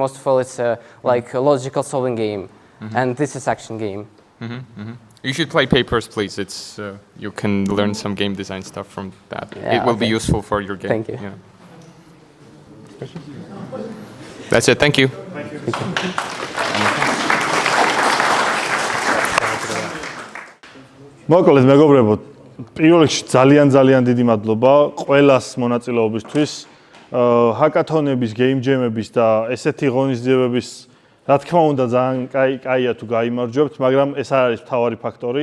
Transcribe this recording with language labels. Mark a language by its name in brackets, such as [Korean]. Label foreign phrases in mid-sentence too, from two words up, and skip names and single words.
[English] Most of all, it's like a logical solving game, and this is action game. You should play Papers, Please. It's you can learn some game design stuff from that. Yeah, it will be okay. useful for your game. Thank you. Yeah. That's it. Thank you. Thank you. [Georgian] მოგკლედ მეგობრებო, პირველ რიგში ძალიან დიდი მადლობა ყველას მონაწილეობისთვის. ჰაკათონების, გეიმ ჯემების და ესეთი ღონისძიებების, რა თქმა უნდა, ძალიან კაია თუ გაიმარჯვებთ, მაგრამ ეს არ არის მთავარი ფაქტორი.